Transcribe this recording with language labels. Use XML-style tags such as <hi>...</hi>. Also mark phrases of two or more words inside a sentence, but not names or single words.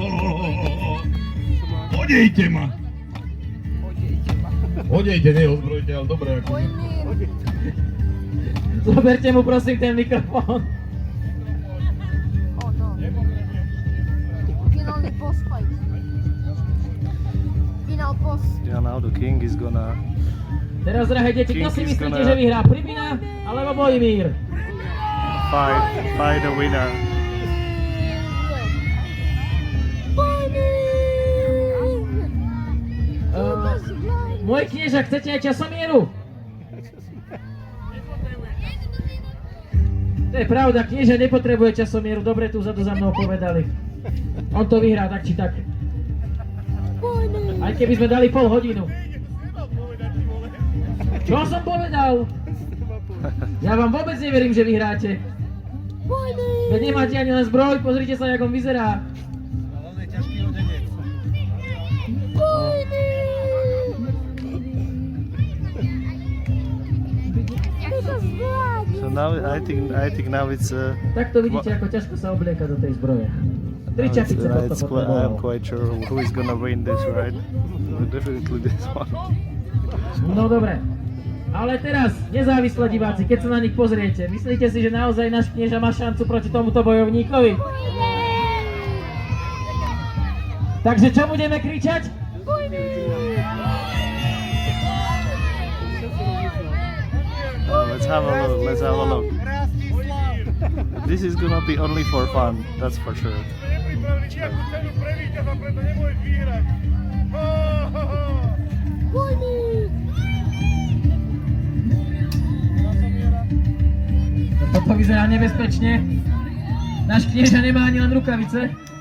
<sk>Odejte ma. Odejte, neozbrojte, ale dobre akože. Zoberte mu prosím ten mikrofón. Finálny</sk> <en>boss fight. Final boss. Yeah, now the king is gonna</en> <sk>Teraz, drahé deti, kto si myslíte, že vyhrá? Pribina alebo Bojmír?</sk> <en>find a winner.</en> <sk>Môj knieža, chcete aj časomieru? To je pravda, knieža nepotrebuje časomieru, dobre tu vzadu za mnou povedali. On to vyhrá tak či tak. Aj keby sme dali pol hodinu. Čo som povedal? Ja vám vôbec neverím, že vyhráte. Veď nemáte ani len zbroj, pozrite sa, jak on vyzerá.</sk> <en>So now I think now it's</en> <sk>Tak to vidíte, ako ťažko sa oblieka do tej zbroje. Tri</sk> <en>now</en> <sk>čapice to</sk> <en>I'm</en> <sk>potreboval.</sk> <en>quite sure who is gonna win this, right? Definitely this one.</en> <sk>No dobre. Ale teraz, nezávislé diváci, keď sa na nich pozriete, myslíte si, že naozaj náš knieža má šancu proti tomuto bojovníkovi? Takže čo budeme kričať?</sk> <en>Let's have a look. Let's have a look. This is gonna be only for fun, that's for sure.</en> <sk>Toto vyzerá nebezpečne. Náš knieža nemá ani len rukavice.</sk>